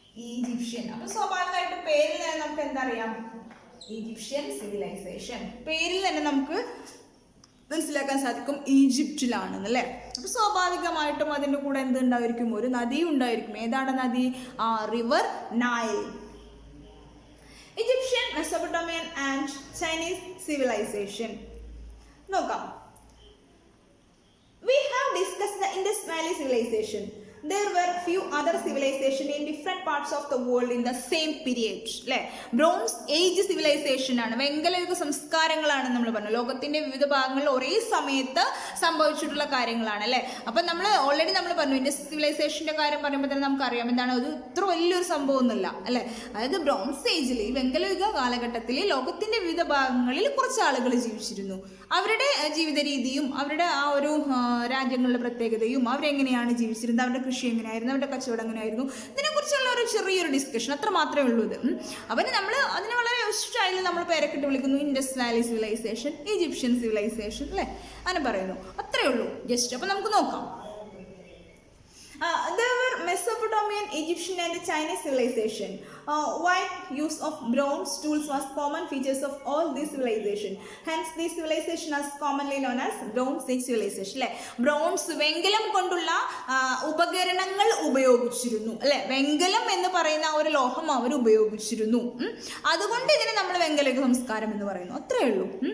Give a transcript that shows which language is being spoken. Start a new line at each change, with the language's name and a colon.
Malayalam: Egyptian. അപ്പോൾ സ്വാഭാവികമായിട്ട് പേരിൽ തന്നെ നമുക്ക് എന്താ അറിയാം, ഈജിപ്ഷ്യൻ സിവിലൈസേഷൻ പേരിൽ തന്നെ നമുക്ക് മനസ്സിലാക്കാൻ സാധിക്കും ഈജിപ്തിലാണെന്നല്ലേ. അപ്പോൾ സ്വാഭാവികമായിട്ടും അതിൻ്റെ കൂടെ എന്തുണ്ടായിരിക്കും, ഒരു നദി ഉണ്ടായിരിക്കും. ഏതാണ് നദി? River Nile.
English: Egyptian, Mesopotamian and Chinese civilization നോക്കാം. We have discussed the Indus Valley civilization. there were few other civilization in different parts of the world in the same period.
Malayalam: അല്ലേ, ബ്രോൺസ് ഏജ് സിവിലൈസേഷൻ ആണ്, വെങ്കലയുഗ സംസ്കാരങ്ങളാണ് നമ്മൾ പറഞ്ഞത്. ലോകത്തിന്റെ വിവിധ ഭാഗങ്ങളിൽ ഒരേ സമയത്ത് സംഭവിച്ചിട്ടുള്ള കാര്യങ്ങളാണ് അല്ലേ. അപ്പം നമ്മൾ ഓൾറെഡി നമ്മൾ പറഞ്ഞു ഇൻഡസ് സിവിലൈസേഷന്റെ കാര്യം പറയുമ്പോൾ തന്നെ നമുക്കറിയാം എന്താണ് ഒരു ഇത്ര വലിയൊരു സംഭവം ഒന്നുമില്ല അല്ലേ. അതായത് ബ്രോൺസ് ഏജിൽ ഈ വെങ്കലയുഗ കാലഘട്ടത്തിൽ ലോകത്തിന്റെ വിവിധ ഭാഗങ്ങളിൽ കുറച്ച് ആളുകൾ ജീവിച്ചിരുന്നു. അവരുടെ ജീവിത രീതിയും അവരുടെ ആ ഒരു രാജ്യങ്ങളുടെ പ്രത്യേകതയും അവരെങ്ങനെയാണ് ജീവിച്ചിരുന്നത്, അവരുടെ കൃഷി എങ്ങനെയായിരുന്നു, അവരുടെ കച്ചവടം എങ്ങനെയായിരുന്നു, ഇതിനെക്കുറിച്ചുള്ള ഒരു ചെറിയൊരു ഡിസ്കഷൻ അത്ര മാത്രമേ ഉള്ളൂ ഇത്. അപ്പം നമ്മൾ അതിനെ വളരെ സ്റ്റൈലിൽ നമ്മൾ പേരൊക്കെ വിളിക്കുന്നു Indus Valley civilisation, Egyptian civilisation അല്ലേ, അങ്ങനെ പറയുന്നു. അത്രയേ ഉള്ളൂ ജസ്റ്റ്. അപ്പം നമുക്ക് നോക്കാം.
English: There were Mesopotamian, Egyptian and Chinese civilization. Wide use of bronze tools was common features of all these civilization. Hence, this civilization is commonly known as Bronze Age civilization.
Malayalam: അല്ലേ, bronze വെങ്കലം കൊണ്ടുള്ള ഉപകരണങ്ങൾ ഉപയോഗിച്ചിരുന്നു അല്ലെ. വെങ്കലം എന്ന് പറയുന്ന ഒരു ലോഹം അവർ ഉപയോഗിച്ചിരുന്നു. അതുകൊണ്ട് ഇതിനെ നമ്മൾ വെങ്കല സംസ്കാരം എന്ന് പറയുന്നു. അത്രയേ ഉള്ളൂ.